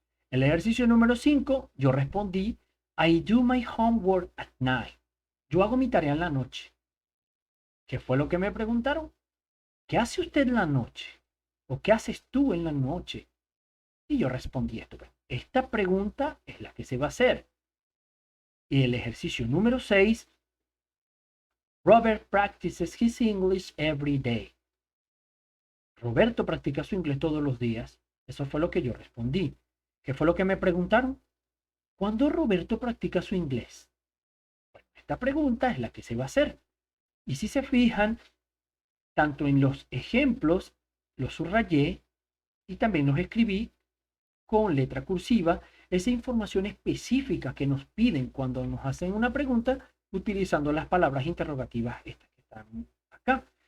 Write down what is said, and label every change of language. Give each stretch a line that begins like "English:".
Spanish: En el ejercicio número 5, yo respondí,
English: I do my homework at night.
Spanish: Yo hago mi tarea en la noche. ¿Qué fue lo que me preguntaron? ¿Qué hace usted en la noche? ¿O qué haces tú en la noche? Y yo respondí esto. Esta pregunta es la que se va a hacer. Y el ejercicio número 6,
English: Robert practices his English every day.
Spanish: Roberto practica su inglés todos los días. Eso fue lo que yo respondí. ¿Qué fue lo que me preguntaron? ¿Cuándo Roberto practica su inglés? Bueno, esta pregunta es la que se va a hacer. Y si se fijan, tanto en los ejemplos los subrayé y también los escribí con letra cursiva, esa información específica que nos piden cuando nos hacen una pregunta utilizando las palabras interrogativas estas que están acá.